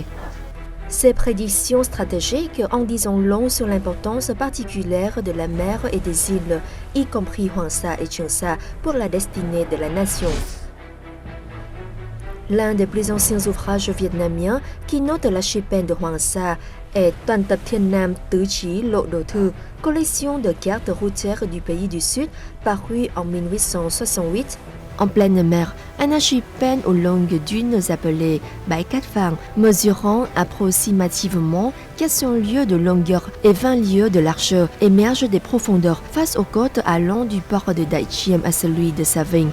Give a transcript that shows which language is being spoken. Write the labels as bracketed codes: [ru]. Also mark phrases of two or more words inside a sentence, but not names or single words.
[fr] Ces prédictions stratégiques en disant long sur l'importance particulière de la mer et des îles, y compris Hoàng Sa et Trường Sa, pour la destinée de la nation. L'un des plus anciens ouvrages vietnamiens qui note l'archipel de Hoàng Sa est Toàn tập Thiên Nam Tứ Chí Lộ Đồ Thư, collection de cartes routières du pays du Sud parue en 1868. En pleine mer, un archipel aux longues dunes appelées Bãi Cát Vàng, mesurant approximativement 400 lieues de longueur et 20 lieues de largeur, émerge des profondeurs face aux côtes allant du port de Đại Chiêm à celui de Sa Vinh.